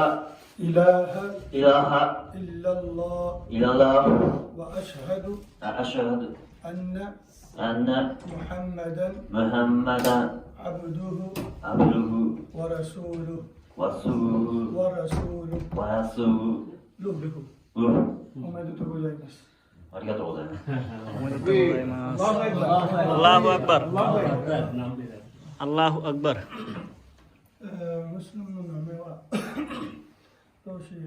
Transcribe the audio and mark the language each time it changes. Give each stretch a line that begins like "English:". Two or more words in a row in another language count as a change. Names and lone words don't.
Arabic: إله إله إلا الله إلا الله وأشهد وأشهد أن أن محمدا محمدا عبده عبده ورسوله ورسوله ورسوله
Japanese: おめでとうございます。ありがとうございます。おめでとうございます。
Arabic: الله أكبر. الله أكبر.
Japanese: ムスリムの名前はどうしよう。